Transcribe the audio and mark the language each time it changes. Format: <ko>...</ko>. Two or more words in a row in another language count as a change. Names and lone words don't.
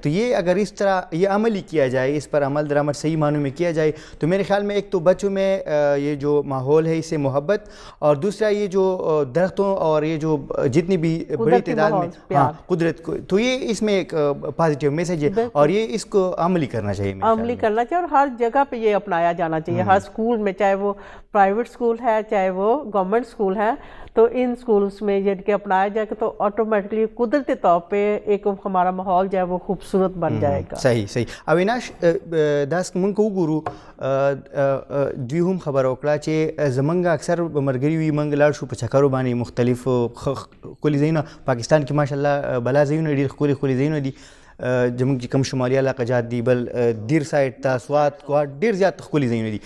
<ur>تو یہ اگر اس طرح یہ عملی کیا جائے، اس پر عمل درآمد صحیح معنوں میں کیا جائے تو میرے خیال میں ایک تو بچوں میں یہ جو ماحول ہے اس سے محبت اور دوسرا یہ جو درختوں اور یہ جو جتنی بھی بڑی تعداد میں قدرت کو تو یہ اس میں ایک</ur> <en>positive message</en> <ur>ہے اور یہ اس کو عملی کرنا چاہیے. عملی کرنا چاہیے اور ہر جگہ پہ یہ اپنایا جانا چاہیے. ہر اسکول میں چاہے وہ</ur> <en>private school</en> <ur>ہے چاہے وہ</ur> <en>government school</en> <ur>ہے تو ان اسکولس میں یہ کہ اپنایا جائے تو آٹومیٹکلی قدرتی طور پہ ایک ہمارا ماحول جو ہے وہ خوبصورت بن جائے گا. صحیح.</ur> <ps>اویناش داس مونږ وګورو دوی هم خبره وکړه چې زمونږ اکثر ملګري وي مونږ لاړ شو په چکرو باندې مختلف ښکلي ځایونه پاکستان کې ماشاءالله بلا ځایونه ډېر ښکلي ځایونه دي زموږ چې کوم شمالي علاقه دي بل دیر سایډ ته سوات کوات ډېر زیات ښکلي ځایونه دي.</ps>